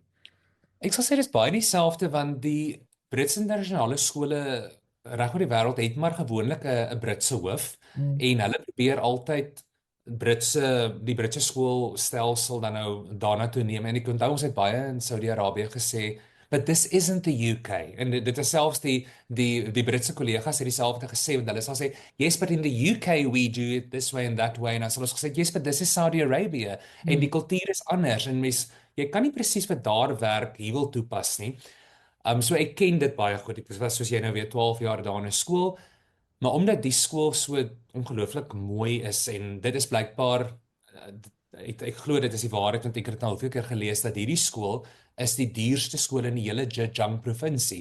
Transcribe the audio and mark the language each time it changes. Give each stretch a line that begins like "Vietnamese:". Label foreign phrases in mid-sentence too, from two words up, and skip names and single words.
Afrikaans: Ek sal sê dis baie dieselfde want die Britse internasionale skole reg oor die wêreld het maar gewoonlik 'n Britse hoof Mm. en hulle probeer altyd die Britse skoolstelsel dan nou daarna toe neem en ek onthou ons het baie in Saudi-Arabië gesê
English: but this isn't the UK
Afrikaans: en dit is selfs die Britse kollegas het dieselfde gesê want hulle sal sê
English: yes but in the UK we do it this way and that way
Afrikaans: en dan sal ons gesê
English: yes but this is Saudi Arabia
Afrikaans: en die Mm. kultuur is anders en jy kan nie presies wat daar werk hier wil toepas nie. So ek ken dit baie goed. Ek was soos jy nou weer 12 jaar daar in 'n skool, maar omdat die skool so ongelooflik mooi is en dit is blykbaar ek glo dit is die waarheid want ek het dit al hoeveel keer gelees dat hierdie skool is die duurste skool in die hele Zhejiang provinsie.